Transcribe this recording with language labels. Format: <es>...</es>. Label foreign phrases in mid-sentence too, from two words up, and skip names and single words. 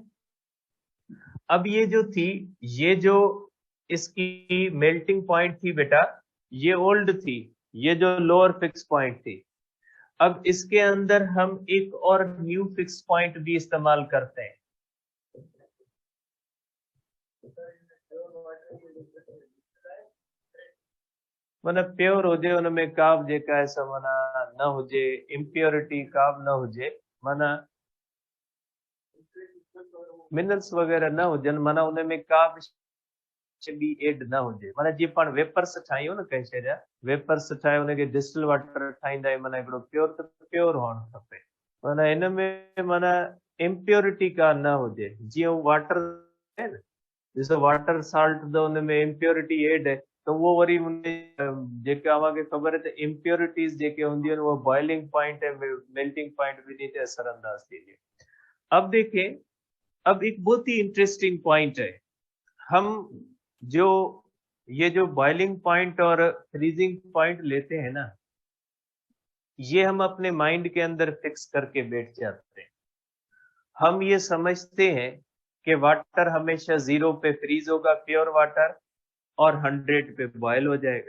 <hi>अब ये जो थी, ये जो इसकी</hi> <en>melting point</en> <hi>थी बेटा, ये ओल्ड थी, ये जो</hi> <en>lower fix point</en> <hi>थी। अब इसके अंदर हम एक और</hi> <en>new fix point</en> <hi>भी इस्तेमाल करते हैं।</hi> <sd>माना प्योर हुजे उनमें काब जेका ऐसा माना न हुजे, इम्प्योरिटी काब न हुजे, माना मिनरल्स वगैरह न हुजन, माना उनमें का बि एड न हुजे। माना जीअं पाण वेपर्स ठाहियूं न कंहिं शइ जा, वेपर्स ठाहे उनखे</sd> <en>distil water</en> <sd>ठाहींदा आहियूं, माना हिकिड़ो प्योर त प्योर हुअणु खपे। माना हिन में माना इम्प्योरिटी का न हुजे। जीअं वाटर आहे न, ॾिसो</sd> <en>water salt</en> <sd>त उनमें</sd> <en>impurity add</en> <hi>है, तो वो</hi> <sd>वरी जेके अव्हांखे ख़बर है त इम्प्योरिटीज़ जेके हूंदियूं आहिनि उहो</sd> <en>boiling point</en> <sd>ऐं</sd> <en>melting point</en> <sd>ॿिन्ही ते असर अंदाज़ थींदियूं।</sd> <hi>अब देखें, अब एक बहुत ही</hi> <en>interesting point</en> <hi>है। हम जो ये जो</hi> <en>boiling point</en> <hi>और</hi> <en>freezing point</en> <hi>लेते हैं ना, ये हम अपने माइंड के अंदर फिक्स करके बैठ जाते हैं। हम ये समझते हैं कि वाटर हमेशा 0 पे फ्रीज होगा,</hi> <en>pure water,</en> <hi>और 100 पे बॉयल हो जाएगा।</hi>